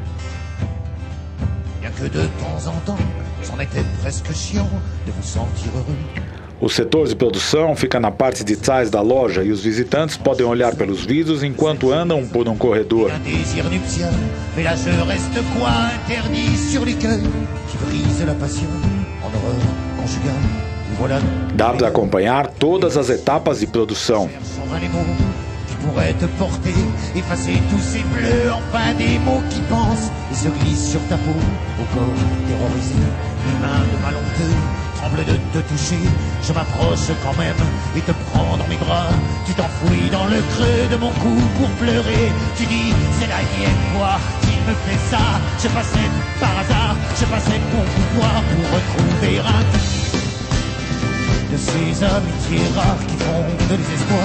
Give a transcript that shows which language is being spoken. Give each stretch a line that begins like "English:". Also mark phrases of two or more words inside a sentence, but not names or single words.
Portuguese: O setor de produção fica na parte de trás da loja e os visitantes podem olhar pelos vidros enquanto andam por um corredor. Dá para acompanhar todas as etapas de produção.
French: Pourrait te porter, effacer tous ces bleus, enfin des mots qui pensent et se glissent sur ta peau, au corps terrorisé, mes mains de malhonteux tremblent de te toucher, je m'approche quand même et te prends dans mes bras, tu t'enfouis dans le creux de mon cou pour pleurer, tu dis c'est la dernière fois qu'il me fait ça, je passais par hasard, je passais pour pouvoir pour retrouver un de ces amitiés rares qui font de désespoir.